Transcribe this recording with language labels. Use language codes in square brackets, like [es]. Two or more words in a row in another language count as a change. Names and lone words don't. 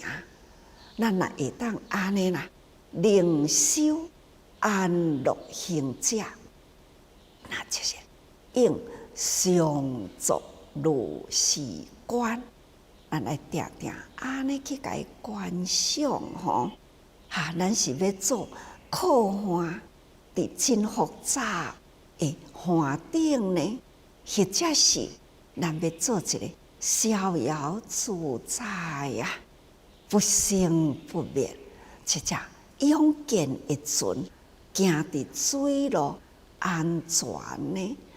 [nan] 咱若会当安尼啦，灵修安乐行者，那就是应常作如是观。咱来定定安尼去甲伊观想咱是要做靠岸伫真复杂的岸顶呢，或者是咱要做一个逍遥自在啊，不生不灭，一只勇健的船，行伫水路安全呢？